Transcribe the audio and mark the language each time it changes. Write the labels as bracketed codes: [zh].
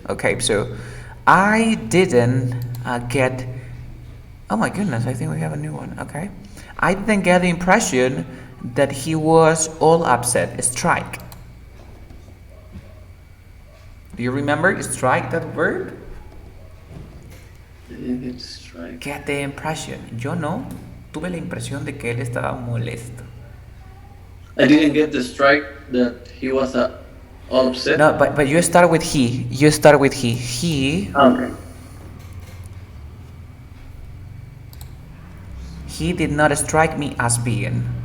[en] Okay, so I didn't get. Oh my goodness, I think we have a new one. Okay. I didn't get the impression that he was all upset. Strike. Do you remember strike, that verb? It's right. Get the impression. [es] Yo no. Tuve la impresión de que él estaba molesto. [en] I didn't get the strike that he was all upset. No, but you start with he. You start with he. Okay. He did not strike me as being.